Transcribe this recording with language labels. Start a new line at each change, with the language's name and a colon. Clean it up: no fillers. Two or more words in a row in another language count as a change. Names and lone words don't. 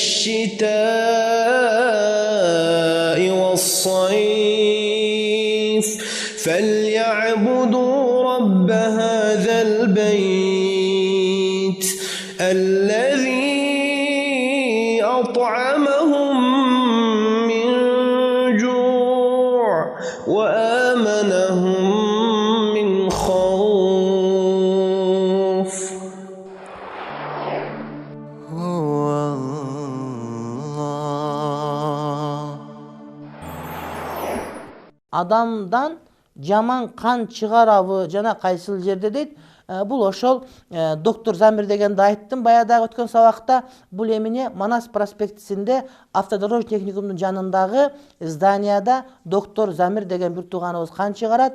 Arabic: الشتاء والصيف فليعبدوا رب هذا البيت الذي أطعمهم من جوع وآمنهم من خوف.
Kyrgyz: Adamdan жаман кан чыгарабы жана кайсыл жерде дейт. Бул ошол доктор Замир дегенди айттым баядагы өткөн сабакта. Бул эмне Манас проспектисинде автодорожный техникумдун жанындагы зданияда доктор Замир деген бир тууганыбыз кан чыгарат.